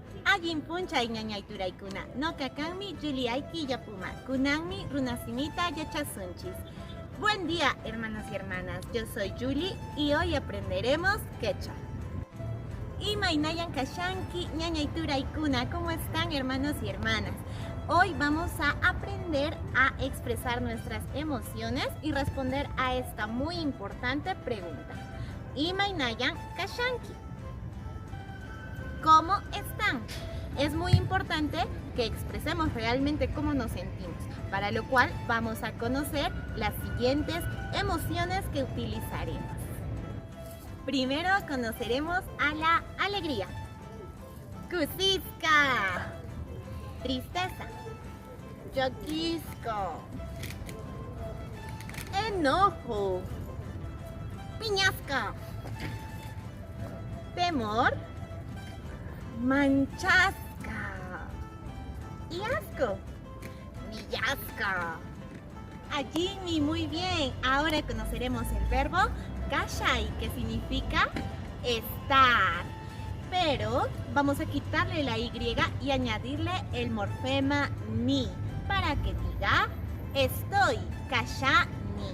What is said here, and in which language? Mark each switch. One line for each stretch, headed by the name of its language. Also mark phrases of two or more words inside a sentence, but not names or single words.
Quechua: Allin puncha ñañayturaykuna. Noqa kanmi Julie Aikillapuma. Kunanmi runasimita yachasunchis.
Spanish: Buen día, hermanos y hermanas. Yo soy Julie y hoy aprenderemos quechua.
Quechua: Imaynayan kashanki ñañayturaykuna.
Spanish: ¿Cómo están, hermanos y hermanas? Hoy vamos a aprender a expresar nuestras emociones y responder a esta muy importante pregunta.
Quechua: Imaynayan kashanki.
Spanish: ¿Cómo están? Es muy importante que expresemos realmente cómo nos sentimos, para lo cual vamos a conocer las siguientes emociones que utilizaremos. Primero conoceremos a la alegría.
Quechua: Kusisqa. Tristeza. Llaquisqa. Enojo. Piñasqa. Temor. Manchasqa.
Spanish: Y asco. Millasqa. Allí, muy bien. Ahora conoceremos el verbo kashai, que significa estar. Pero vamos a quitarle la Y y añadirle el morfema ni para que diga estoy, kashani.